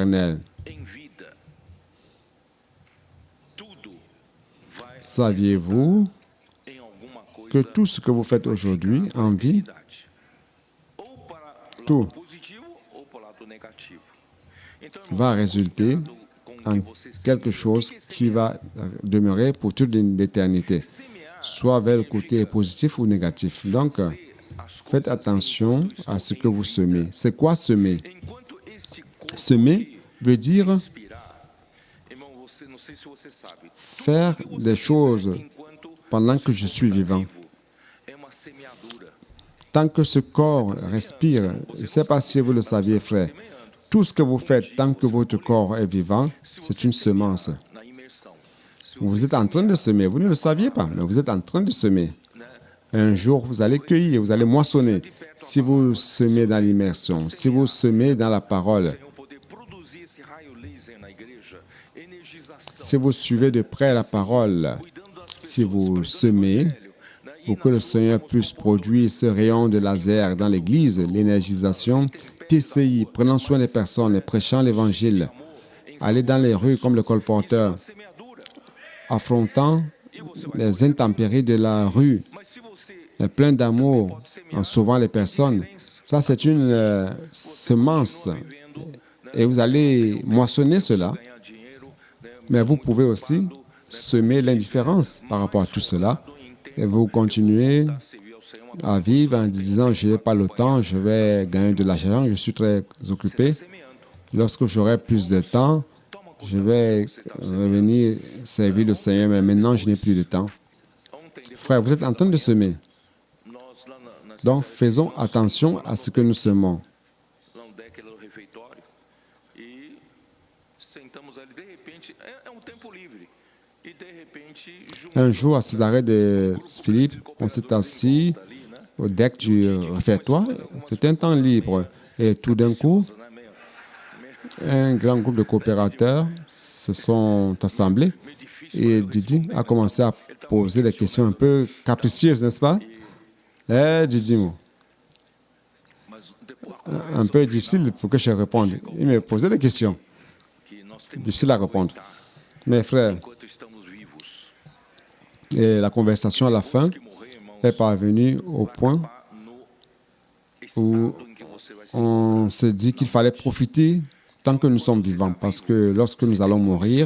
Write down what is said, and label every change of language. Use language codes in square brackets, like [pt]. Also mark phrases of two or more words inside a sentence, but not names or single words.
[fr] » Saviez-vous que tout ce que vous faites aujourd'hui en vie, tout va résulter en quelque chose qui va demeurer pour toute une éternité, soit vers le côté positif ou négatif. Donc, Faites attention à ce que vous semez. C'est quoi semer? [pt] Enquanto este corpo [fr] Semer veut dire [pt] respirar, irmão, não sei se você sabe, [fr] faire [pt] tudo que você [fr] des choses [pt] fizer enquanto [fr] pendant que [pt] o [fr] je [pt] seu [fr] suis [pt] corpo está [fr] vivant. [pt] vivo, é uma semeadura. [fr] Tant que ce corps respire, je ne sais pas si vous le saviez, frère, tout ce que vous faites tant que votre corps est vivant, c'est une semence. [pt] Na imersão. Se [fr] Vous êtes en train de semer. Vous ne le saviez pas, mais vous êtes en train de semer. Un jour, vous allez cueillir, vous allez moissonner. Si vous semez dans l'immersion, si vous semez dans la parole, [pt] Senhor poder produzir esse raio laser na igreja, energização, [fr] si vous suivez de près la parole, [pt] cuidando das [fr] si [pt] pessoas, [fr] vous [pt] pregando o [fr] semez, [pt] evangelho, né? E [fr] pour que le Seigneur puisse produire ce rayon de laser dans l'Église, l'énergisation, TCI, prenant soin des personnes et prêchant l'Évangile, aller dans les rues comme le colporteur, [pt] uma semeadura. [fr] affrontant les intempéries de la rue, [pt] Mas se você [fr] plein d'amour en sauvant les personnes, ça c'est une semence et vous allez moissonner cela, [pt] ganhar dinheiro, né? [fr] mais vous pouvez aussi semer l'indifférence par rapport à tout cela et vous continuez [pt] servir ao Senhor, [fr] à vivre en disant je n'ai pas le temps, je vais gagner de l'argent, je suis très occupé. [pt] semeando. [fr] Lorsque j'aurai plus de temps, je vais revenir servir le Seigneur, mais maintenant je n'ai plus de temps. [pt] Ontem, depois, [fr] Frère, vous êtes en train de semer. [pt] nós lá na [fr] Donc faisons attention à ce que nous semons. [pt] lá no deck lá do refeitório e sentamos ali, de repente, é um tempo livre. E de repente, [fr] Un jour, à Césarée de Philippe, on s'est assis [pt] ali, né? [fr] au deck du réfectoire. C'était un temps libre. Et tout d'un coup, [pt] Né? [fr] un grand groupe de coopérateurs se sont assemblés [pt] Meio difícil, [fr] et Didi a commencé à poser des questions un peu capricieuses, n'est-ce pas? Didi, [pt] mas depois [fr] un peu difficile pour que je réponde. Il me posait des questions [pt] que nós temos [fr] difficiles à répondre. Mais frère, [pt] enquanto estamos vivos. [fr] et la conversation à la fin [pt] Que morrer, irmãos, [fr] est parvenue au point [pt] tá no [fr] où [pt] estado em que você vai ser. [fr] on se dit qu'il fallait profiter tant que nous sommes vivants, parce que lorsque nous allons mourir,